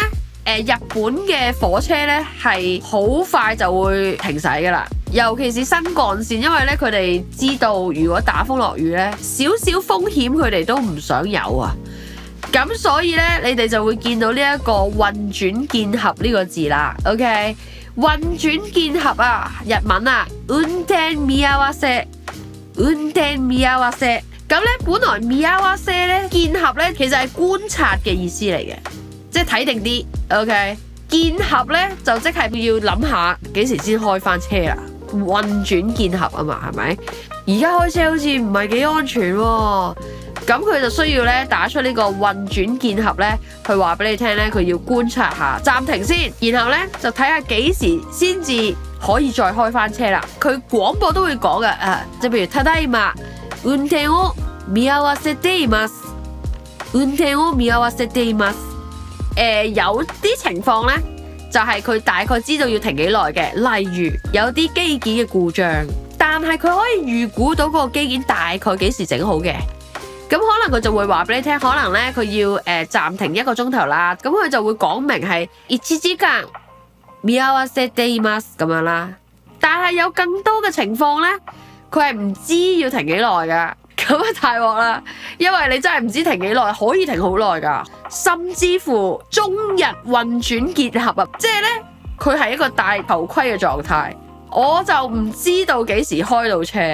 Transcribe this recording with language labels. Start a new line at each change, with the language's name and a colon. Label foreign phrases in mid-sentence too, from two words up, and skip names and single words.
Cantonese: 日本嘅火車呢係好快就會停駛噶啦，尤其是新幹線，因為呢佢哋知道如果打風落雨呢，少少風險佢哋都唔想有啊。咁所以呢，你哋就會見到呢一個運轉見合呢個字啦。OK， 運轉見合啊，日文啊，運転見合せ。
Japanese: 運転見合せ。
Cantonese: 咁咧，本來見合せ咧，見合咧，其實係觀察嘅意思嚟嘅，即係睇定啲。OK， 見合咧就即係要諗下幾時先開翻車啦。運轉見合啊嘛，係咪？而家開車好似唔係幾安全喎。咁佢就需要咧打出呢個運轉見合咧，去話俾你聽咧，佢要觀察下，暫停先，然後咧就睇下幾時先至可以再開翻車啦。佢廣播都會講嘅，即係譬如
Japanese: ただいま運転を見合わせています。運転を見合わせています。
Cantonese: 有啲情況咧，就係佢大概知道要停幾耐嘅，例如有啲機件嘅故障，但係佢可以預估到嗰個機件大概幾時整好嘅。咁可能佢就會話俾你聽，可能咧佢要暫停1個鐘頭啦，咁佢就會講明係
Japanese: 1時間見合わせています
Cantonese: 咁樣啦。但係有更多嘅情況咧，佢係唔知要停幾耐噶，咁啊大鑊啦，因為你真係唔知停幾耐，可以停好耐噶，甚至乎終日運轉結合啊，即係咧佢係一個戴頭盔嘅狀態，我就唔知道幾時開到車。